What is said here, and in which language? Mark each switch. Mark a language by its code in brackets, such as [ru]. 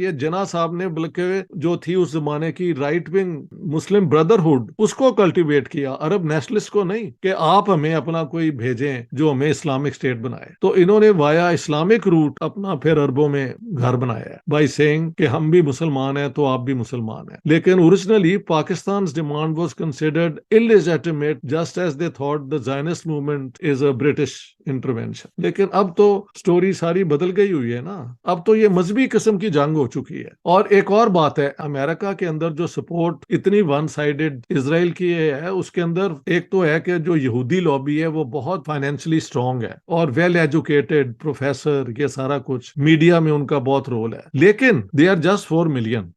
[ur] یہ جناح صاحب نے بلکہ جو تھی اس زمانے کی رائٹ ونگ مسلم بردرہڈ, اس کو کلٹیویٹ کیا, عرب نیشنلسٹ کو نہیں, کہ آپ ہمیں اپنا کوئی بھیجیں جو ہمیں اسلامک اسٹیٹ بنائے. تو انہوں نے وایا اسلامک روٹ اپنا پھر عربوں میں گھر بنایا ہے [en] by saying [ur] کہ ہم بھی مسلمان ہیں تو آپ بھی مسلمان ہیں. لیکن [en] Originally Pakistan's demand was considered illegitimate just as they thought the Zionist movement is a British intervention. [ur] لیکن اب تو سٹوری ساری بدل گئی ہوئی ہے نا, اب تو یہ مذہبی قسم کی جنگ ہو چکی ہے. اور ایک اور بات ہے, امریکہ کے اندر جو سپورٹ اتنی ون سائیڈڈ اسرائیل کی ہے, اس کے اندر ایک تو ہے کہ جو یہودی لابی ہے وہ بہت فائنینشلی اسٹرانگ ہے اور ویل ایجوکیٹڈ پروفیسر, یہ سارا کچھ میڈیا میں ان کا بہت رول ہے, لیکن [en] They are just 4 million.